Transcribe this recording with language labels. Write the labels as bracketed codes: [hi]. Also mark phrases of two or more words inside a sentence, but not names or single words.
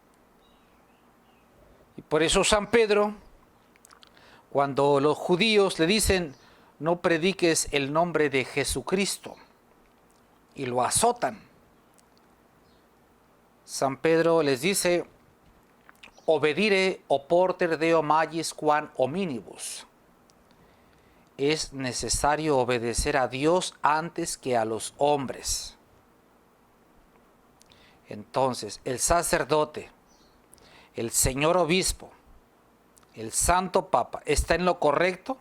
[es] Y por eso San Pedro, cuando los judíos le dicen, no prediques el nombre de Jesucristo, y lo azotan, San Pedro les dice, [la] obedire oporter Deo magis quam hominibus. [es] Es necesario obedecer a Dios antes que a los hombres. Entonces, el sacerdote, el señor obispo, el santo papa, ¿está en lo correcto?